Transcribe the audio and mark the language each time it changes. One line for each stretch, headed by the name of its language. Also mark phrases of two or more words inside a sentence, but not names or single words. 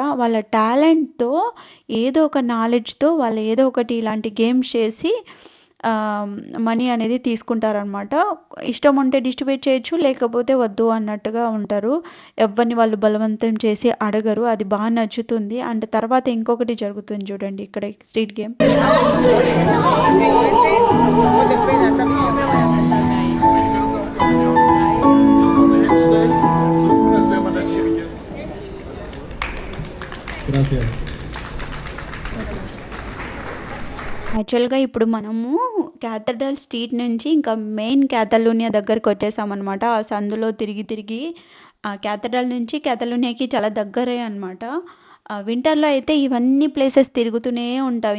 Telugu: వాళ్ళ టాలెంట్‌తో ఏదో ఒక నాలెడ్జ్‌తో వాళ్ళు ఏదో ఒకటి ఇలాంటి గేమ్స్ చేసి ఆహ్, మనీ అనేది తీసుకుంటారనమాట. ఇష్టం ఉంటే డిస్ట్రిబ్యూట్ చేయొచ్చు. లేకపోతే వద్దు అన్నట్టుగా ఉంటారు. ఎవ్వరిని వాళ్ళు బలవంతం చేసి అడగరు. అది నచ్చుతుంది. అండ్ తర్వాత ఇంకొకటి జరుగుతుంది చూడండి ఇక్కడ
English: street game.
Spanish: Pero ese, pues espera, también. Gracias.
Telugu: యాక్చువల్‌గా ఇప్పుడు మనము క్యాథడ్రల్ స్ట్రీట్ నుంచి ఇంకా మెయిన్ క్యాథలోనియా దగ్గరకొచ్చేసామనమాట. ఆ సందులో తిరిగి తిరిగి క్యాథడ్రల్ నుంచి క్యాథలోనియాకి చాలా దగ్గరే అనమాట. వింటర్‌లో అయితే ఇవన్నీ ప్లేసెస్ తిరుగుతూనే ఉంటాం.